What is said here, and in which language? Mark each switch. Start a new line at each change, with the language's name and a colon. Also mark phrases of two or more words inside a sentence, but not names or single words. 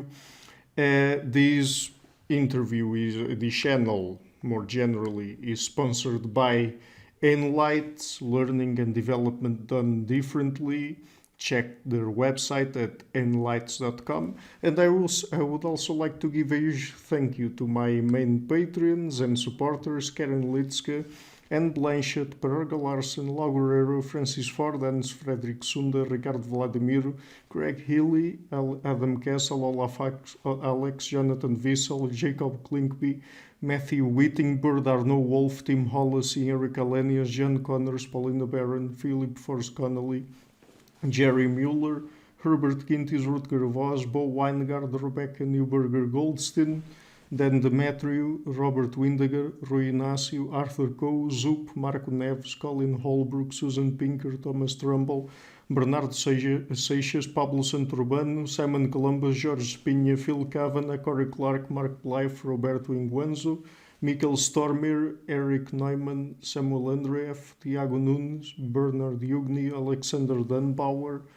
English: This channel more generally is sponsored by Enlight, Learning and Development Done Differently. Check their website at enlights.com. And I would also like to give a huge thank you to my main patrons and supporters, Karen Litske, Anne Blanchett, Perga Larsen, Lau Guerrero, Francis Ford, Hans Frederick Sunder, Ricardo Vladimiro, Craig Healy, Adam Kessel, Olaf Alex, Jonathan Wissel, Jacob Klinkby, Matthew Whittingbird, Arno Wolf, Tim Hollis, Eric Alenius, John Connors, Paulina Barron, Philip Force Connolly, Jerry Mueller, Herbert Gintis, Rutger Voss, Bo Weingard, Rebecca Newberger Goldstein, Dan Demetriou, Robert Windiger, Rui Inácio, Arthur Coe, Zoop, Marco Neves, Colin Holbrook, Susan Pinker, Thomas Trumbull, Bernardo Seixas, Pablo Santurbano, Simon Columbus, Jorge Espinha, Phil Kavanagh, Corey Clark, Mark Blythe, Roberto Inguanzo, Mikkel Stormir, Eric Neumann, Samuel Andreev, Tiago Nunes, Bernard Yugni, Alexander Dunbauer,